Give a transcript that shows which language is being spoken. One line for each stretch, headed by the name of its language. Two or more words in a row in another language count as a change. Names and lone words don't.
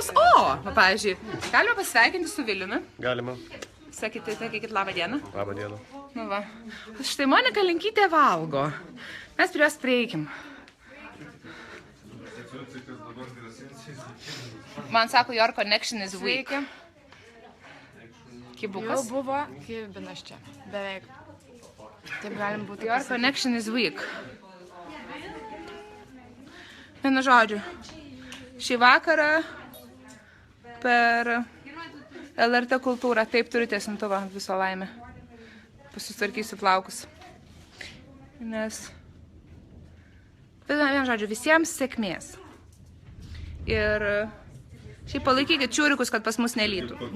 Lithuanian: O, pavyzdžiui, galima pasveikinti su Viliumi. Galima. Sakykit labą dieną. Labą dieną. Nu va. Štai Monika Linkytė valgo. Mes prie jos prieikim. Man sako,
English: your connection is weak.
Lithuanian: Kibukas. Jau buvo kibinas čia. Beveik. Taip galim būti.
English: Your connection is weak.
Lithuanian: Vienu žodžiu. Šį vakarą per LRT kultūrą. Taip turiu tiesintuvą, viso laimė. Pasitvarkysiu plaukus. Nes... Vienu žodžiu, visiems sėkmės. Ir šiaip palaikykit čiūrikus, kad pas mus nelytų.